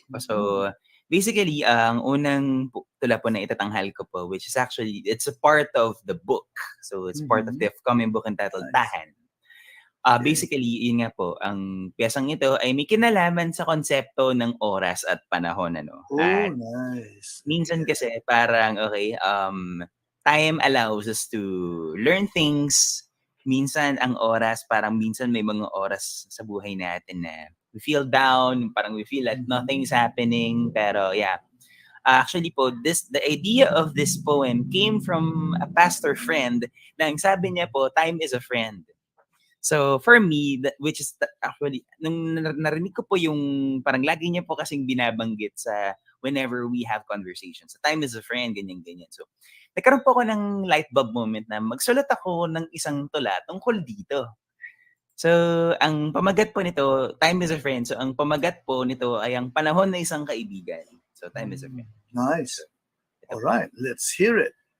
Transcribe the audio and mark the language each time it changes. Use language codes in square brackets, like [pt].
[en] So, basically, [tl] ang unang tula po na itatanghal ko po, [en] which is actually, it's a part of the book. So, it's part of the upcoming book entitled Tahan. [tl] Basically, yun nga po, ang piyesang ito ay may kinalaman sa konsepto ng oras at panahon. [en] Nice. [tl] Minsan kasi parang, [en] time allows us to learn things. [tl] Minsan, ang oras, parang minsan may mga oras sa buhay natin na [en] we feel down, [tl] parang [en] we feel like nothing's happening. Pero yeah, actually po, the idea of this poem came from a pastor friend [tl] na ang sabi niya po, [en] time is a friend. So for me, which is actually, [tl] nung narinig ko po yung parang lagi niya po kasing binabanggit sa [en] whenever we have conversations. So, time is a friend, ganyan-ganyan. [tl] So, nagkaroon po ako ng light bulb moment na magsulat ako ng isang tula tungkol dito. So, ang pamagat po nito, [en] time is a friend. [tl] So, ang pamagat po nito ay ang panahon na isang kaibigan. [en] So, time is a friend. Nice. [tl] Ito [en] All [tl] po. [en] right, let's hear it.